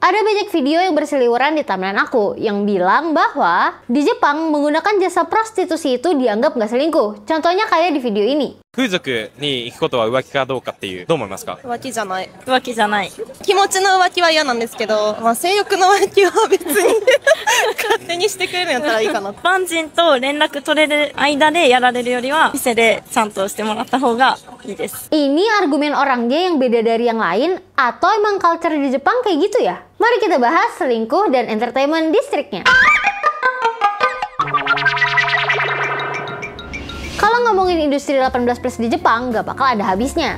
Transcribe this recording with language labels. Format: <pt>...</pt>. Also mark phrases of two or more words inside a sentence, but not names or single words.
<id>Ada banyak video yang berseliweran di timeline aku yang bilang bahwa di Jepang menggunakan jasa prostitusi itu dianggap nggak selingkuh. Contohnya kayak di video ini.</id> <ja>風俗に行くことは浮気かどうかっていう、どう思いますか？浮気じゃない。浮気じゃない。気持ちの浮気は嫌なんですけど、性欲の浮気は別に勝手にしてくれるんやったらいいかな。一般人と連絡取れる間でやられるよりは、店でちゃんとしてもらった方がいいです。</ja> <id>Ini argumen orangnya yang beda dari yang lain, atau emang culture di Jepang kayak gitu ya? Mari kita bahas selingkuh dan</id> <en>entertainment districtnya.</en> <id>Kalau ngomongin industri 18+ di Jepang, gak bakal ada habisnya.</id>